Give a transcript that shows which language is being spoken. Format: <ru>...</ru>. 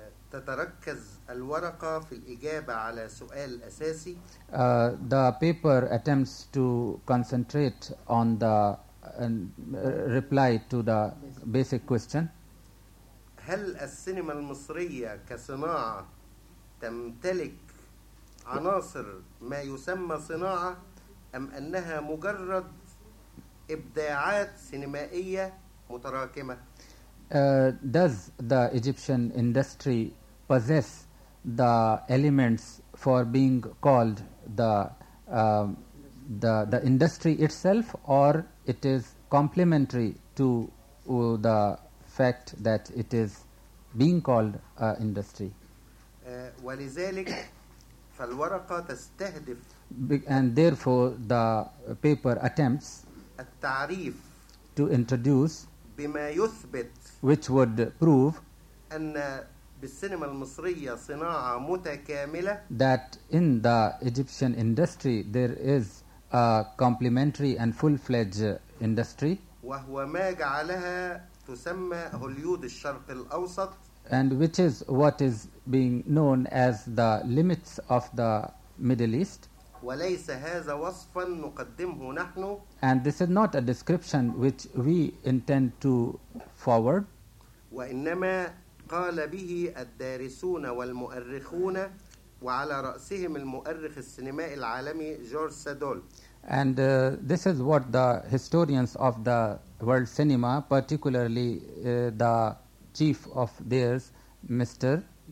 <ar>تتركز الورقة في الإجابة على سؤال أساسي.</ar> <en>The paper attempts to concentrate on the reply to the basic question.</en> <ar>هل السينما المصرية كصناعة تمتلك عناصر ما يسمى صناعة أم أنها مجرد إبداعات سينمائية متراكمة؟</ar> <en>Does the Egyptian industry possess the elements for being called the industry itself, or it is complementary to the fact that it is being called industry?</en> <ar>ولذلك فالورقة تستهدف.</ar> <en>And therefore, the paper attempts.</en> <ar>التعريف</ar> <en>to introduce</en> <ar>بما يثبت</ar> <en>which would prove</en> <ar>أن بالسينما المصرية صناعة متكاملة</ar> <en>that in the Egyptian industry there is a complementary and full-fledged industry</en> <ar>وهو ما جعلها تسمى هوليود الشرق الأوسط</ar> <en>and which is what is being known as the limits of the Middle East</en> <ar>وليس هذا وصفا نقدمه نحن</ar> <en>and this is not a description which we intend to forward</en> <ar>وإنما قال به الدارسون والمؤرخون وعلى رأسهم المؤرخ السينمائي العالمي جورج سادول</ar> <en>and this is what the historians of the world cinema particularly the chief of theirs Mr.</en>